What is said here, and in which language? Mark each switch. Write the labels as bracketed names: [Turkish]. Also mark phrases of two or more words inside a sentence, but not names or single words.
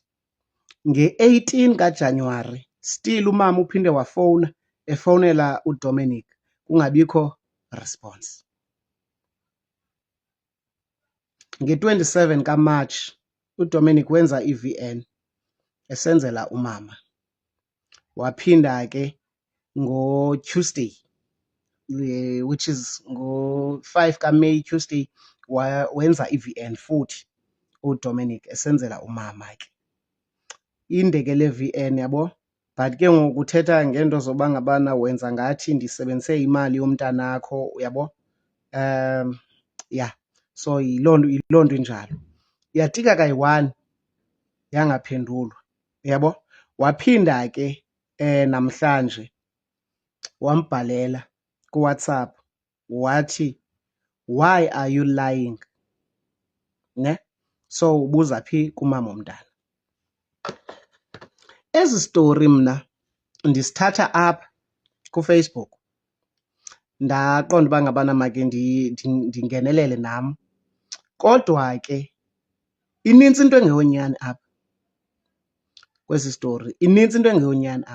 [Xhosa] Nge-18 kaJanuwari still umama uphinde wafowuna efowunela uDominic kungabikho response. Nge-27 kaMarch uDominic wenza i-VN esenzela umama. Waphinda ke ngo-Tuesday, [English] which is [Xhosa] ngo-5 kaMeyi, Tuesday, wenza i-VN futhi uDominic esenzela umama ke. Inde ke le VN yabo, but ke ngoku uthetha ngento zoba ngabana wenza ngathi ndisebenzise imali yomntanakho, uyabo. Yeah, so yiloo nto injalo. Yatika kayi-1 yangaphendulwa, uyabo. Waphinda ke namhlanje wambhalela kuWhatsApp wathi, [English] why are you lying? [Xhosa] Ne? So ubuza phi kumama womntana. Ezi story mna ndisithatha apha kuFacebook. Ndaqonda uba ngabana make ndingenelele nam. Kodwa ke inintsi into engeyonyani apha kwezi story, inintsi into engeyonyani apha.